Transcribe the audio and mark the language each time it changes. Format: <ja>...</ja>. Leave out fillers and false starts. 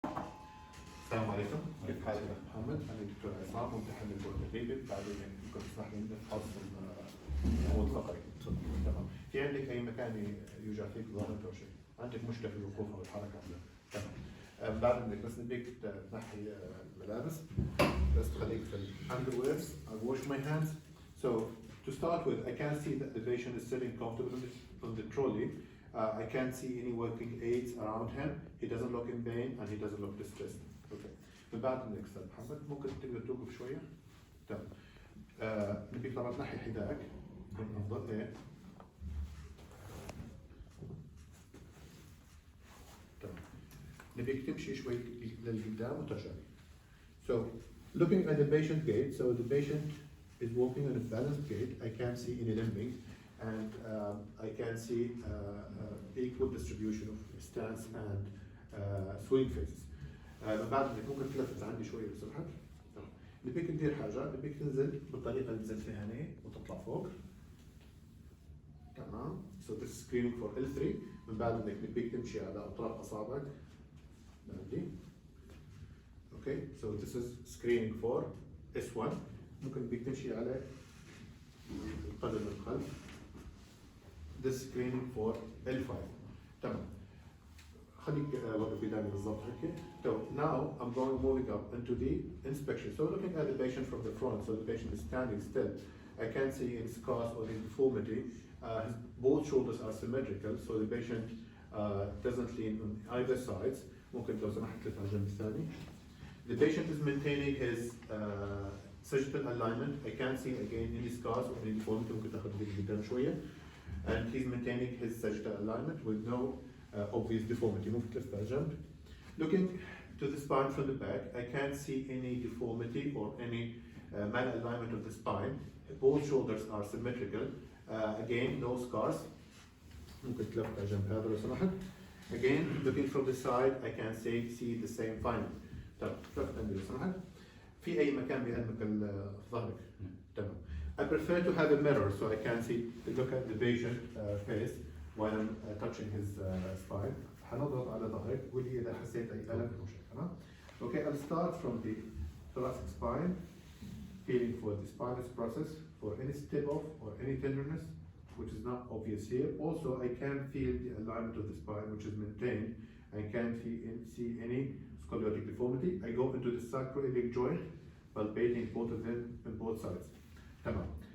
<ar>السلام عليكم، كيف حالك يا محمد؟ أنا دكتور عصام ممتحن الأورثوبيديك بعدين ممكن تسمح لي نفحص العمود الفقري. تمام. في عندك أي مكان يوجع فيك ضغط أو شيء؟ عندك مشكلة في الوقوف أو الحركة؟ تمام. بعد إنك بس نبيك تنحي الملابس، بس تخليك في الأندرويرز.</ar> <en>I wash my hands. So to start with, I can see that the patient is sitting comfortably on the trolley. I can't see any working aids around him. He doesn't look in pain and he doesn't look distressed.</en> <ar>Okay. من بعد النكست محمد ممكن تقدر توقف شوية؟ تمام. نبيك طبعا تنحي حذائك يكون أفضل. إيه. تمام. نبيك تمشي شوي للقدام وترجع.</ar> <en>So looking at the patient gait, so the patient is walking on a balanced gait. I can't see any limping, and I can see equal distribution of stance and swing phases.</en> <ar>من بعد انك ممكن تلفت عندي شويه لو سمحت. نبيك تدير حاجه، نبيك تنزل بالطريقه اللي نزلت فيها هنا وتطلع فوق. تمام.</ar> <en>So this is screening for L3.</en> <ar>من بعد انك نبيك تمشي على اطراف اصابعك. بعدي. Okay.</ar> <en>So this is screening for S1.</en> <ar>ممكن نبيك تمشي على القدم الخلف.</ar> <en>This is screening for L5. تمام.</en> <ar>خليك وقف قدامي بالضبط هيك.</ar> <en>So now I'm moving up into the inspection. So looking at the patient from the front, so the patient is standing still. I can't see any scars or any deformity. Both shoulders are symmetrical, so the patient doesn't lean on either sides.</en> <ar>ممكن لو سمحت تلف على الجنب الثاني.</ar> <en>The patient is maintaining his sagittal alignment. I can't see again any scars or any deformity.</en> <ar>ممكن تاخذ قدام شوية.</ar> <en>And he's maintaining his sagittal alignment with no obvious deformity.</en> <ar>ممكن تلف على الجنب.</ar> <en>Looking to the spine from the back, I can't see any deformity or any malalignment of the spine. Both shoulders are symmetrical. Again, no scars.</en> <ar>ممكن تلف على الجنب هذا لو سمحت.</ar> <en>Again, looking from the side, I can see the same finding.</en> <ar>طيب لفت عندي لو سمحت. في أي مكان بيألمك ظهرك؟ تمام.</ar> <en>I prefer to have a mirror so I can look at the patient face while I'm touching his spine.</en> <ar>حنضغط على ظهرك قول لي إذا حسيت أي ألم أو شيء. تمام.</ar> <en>Okay, I'll start from the thoracic spine, feeling for the spinous process, for any step off or any tenderness, which is not obvious here. Also, I can feel the alignment of the spine, which is maintained. I can't see any scoliotic deformity. I go into the sacroiliac joint, palpating both of them on both sides. Tamam.</en>